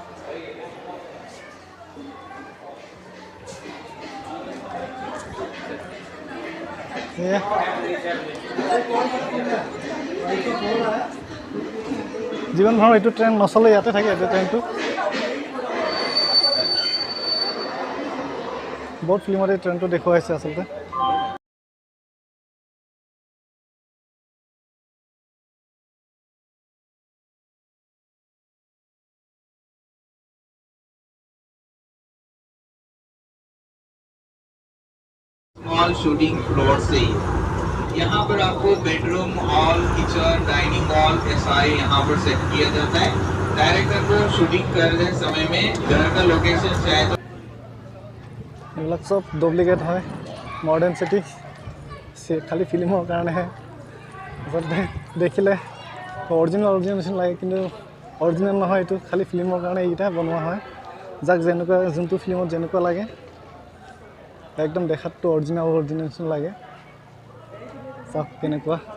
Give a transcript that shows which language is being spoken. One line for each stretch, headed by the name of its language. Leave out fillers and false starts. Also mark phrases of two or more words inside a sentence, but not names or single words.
Assamese: যিমান ধৰণৰ এইটো ট্ৰেইন নচলে ইয়াতে থাকে এইটো ট্ৰেইনটো বহুত ফিল্মত এই ট্ৰেইনটো দেখুৱাইছে আচলতে
English: small shooting floor
Hindi: से यहाँ पर आपको
English: bedroom hall kitchen dining hall
Hindi: ऐसा यहाँ पर सेट किया जाता है डायरेक्टर को शूटिंग करने समय में घर का लोकेशन चाहे तो
Assamese: এইবিলাক চব ডুপ্লিকেট হয়
English: modern city
Assamese: খালি ফিল্মৰ কাৰণেহে দেখিলে অৰিজিনেল নিচিনা লাগে কিন্তু অৰিজিনেল নহয় এইটো খালি ফিল্মৰ কাৰণে এইকেইটা বনোৱা হয় যাক যেনেকুৱা যোনটো ফিল্মত যেনেকুৱা লাগে একদম দেখাতটো অৰিজিনেল নিচিনা লাগে চাওক কেনেকুৱা